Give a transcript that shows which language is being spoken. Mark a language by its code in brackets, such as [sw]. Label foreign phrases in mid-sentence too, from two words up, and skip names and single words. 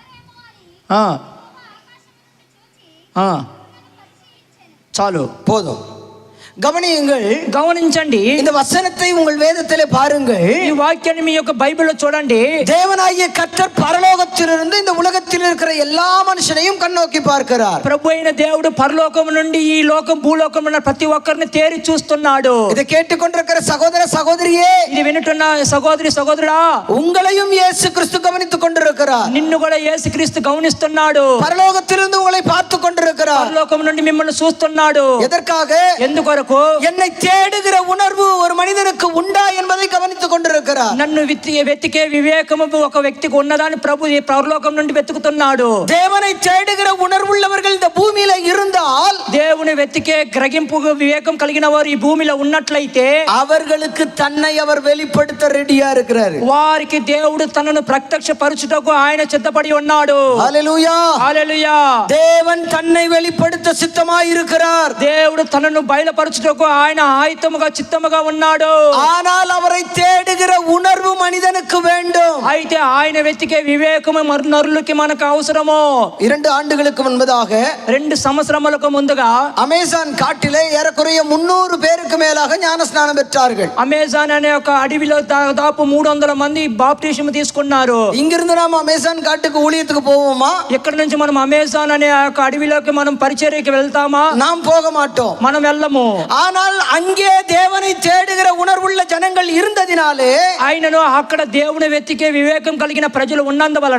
[te] చాలు [ta] போதும். கவனியுங்கள், [te] గమనించండి, [ta] இந்த வசனத்தை உங்கள் வேதத்திலே பாருங்கள். [te] ఈ వాక్యాన్ని మీ యొక్క బైబిల్లో చూడండి. [ta] தேவனாகிய கர்த்தர் பரலோகத்திலிருந்து இந்த உலகத்தில் இருக்கிற எல்லா மனுஷனையும் கண்ணோக்கி பார்க்கிறார். [te] ప్రభు అయిన దేవుడు పరలోకం నుండి ఈ లోకం భూలోకం ఉన్న ప్రతి ఒక్కరిని తేరి చూస్తున్నాడు. [ta] இதை கேட்டுக்கொண்டிருக்கிற சகோதர சகோதரியே, [te] ఇది వింటున్న సహోదరి సహోదరుడా, [ta] உங்களையும் இயேசு கிறிஸ்து கவனித்துக் கொண்டிருக்கிறார். [te] నిన్ను కూడా యేసుక్రీస్తు గమనిస్తున్నాడు. [ta] பரலோகத்திலிருந்து உங்களை பார்த்து கொண்டிருக்கிறார். [te] పరలోకం నుండి మిమ్మల్ని చూస్తున్నాడు. [ta] எதற்காக? [te] ఎందుకొరకు? [ta] என்னை தேடுகிற உணர்வு ஒரு மனிதனுக்கு உண்டா என்பதை கவனித்துக் கொண்டிருக்கிறார். [te] నన్ను వెతికే వివేకము ఒక వ్యక్తికి ఉన్నదాన్ని ప్రభు ఈ పరలోకం నుండి వెతుకుతున్నాడు. [ta] தேவனை தேடுகிற உணர்வுள்ளவர்கள் இந்த பூமியில இருந்தால், [te] దేవుని వెతికే గ్రహింపు వివేకం కలిగిన వారు ఈ భూమిలో ఉన్నట్లయితే [ta] அவர்களுக்கு தன்னை அவர் வெளிப்படுத்த ரெடியா இருக்கிறார். [te] వారికి దేవుడు తనను ప్రత్యక్షపరచుటకు ఆయన సిద్ధపడి ఉన్నాడు. [ta] ஹல்லேலூயா, [te] హల్లెలూయా. [ta] தேவன் தன்னை வெளிப்படுத்த சித்தமாய் இருக்கிறார். [te] దేవుడు తనను బయలుపరచుటకు ఆయన ఆయుధముగా చిత్తముగా ఉన్నాడు. [ta] ஆனால் அவரை தேடுகிற உணர்வு மனிதனுக்கு வேண்டும். [te] అయితే ఆయన వెతికే వివేకము నరులకి మనకు అవసరము. [ta] 2 ఆண்டுகளுக்கு முன்பதாக [te] 2 సంవత్సరములకు ముందుగా [ta] அமேசான் காட்டிலே ஏறக்குறைய 300 பேருக்கு மேலாக ஞானஸ்நானம் பெற்றார்கள். [te] అమెజాన్ అనే ఒక అడవిలో దాదాపు 300 మంది బాప్టిజం తీసుకున్నారు. [ta] இங்கிருந்து நாம் அமேசான் காட்டுக்கு ஊழியத்துக்கு போவோமா? [te] ఇక్కడ నుంచి మనం అమెజాన్ అనే ఒక అడవిలోకి మనం పరిచర్యకి వెళ్తామా? [ta] நாம் போக மாட்டோம். [te] మనం వెళ్ళము. [ta] ஆனால் அங்கே தேவனை தேடுகிற உணர்வுள்ள ஜனங்கள் இருந்ததினாலே, [te] ఆయనను అక్కడ దేవుని వెతికే వివేకం కలిగిన ప్రజలు ఉన్నందువలన